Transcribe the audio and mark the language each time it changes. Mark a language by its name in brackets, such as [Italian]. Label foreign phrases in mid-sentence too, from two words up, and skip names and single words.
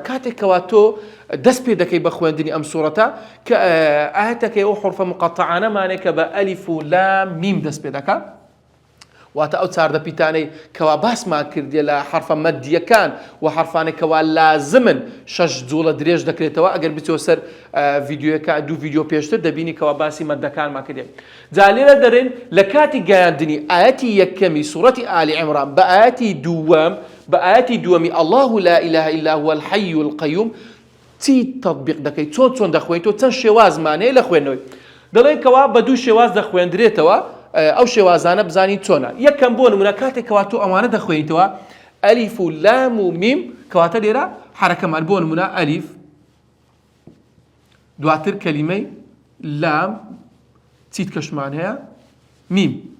[Central Kurdish] کاتێک کەوا تۆ دەست پێ دەکەی بە خوێندنی ئەم سوورەتە کە ئاەتەکەی ئەو حروفە مقەتەعانەمانێک کە بە ئەلیف و لام میم دەست پێ دەکات، واتە ئەو چاردە پیتانەی کەوا باسمان کردێ لە حرفە مەدیەکان و حرفانێک کەوا لازمن 6 جوڵە درێژ دەکرێتەوە. ئەگەر بچۆ سەر ڤیدیۆەکە دوو ڤیدیۆ پێشتر دەبینی کەوا باسی مەدەکانمان کردێ. جا لێرە دەرێن لە کاتی گەیاندنی ئاەتی یەکەمی سوورەتی ئالی عیمران بە ئاەتی دووەم بە ئاەتی دووەمی [Arabic] الله لا إله إلا هو الحي القيوم [Central Kurdish] چی تەطبیق دەکەی، چۆن دەخوێنیتەوە، چەند شێوازمانەیە لە خوێندنەوەی. دەڵێن کەوا بە دوو شێواز دەخوێندرێتەوە، ئەو شێوازانە بزانین چۆنە. یەکەم بۆ نمونە کاتێکەوە تۆ ئەوانە دەخوێنیتەوە ئەلیف و لام و میم، کەواتە لێرە حرەکەمان بۆ نمونە ئەلیف دواتر کەلیمەی لام چیت کەشمان هەیە میم.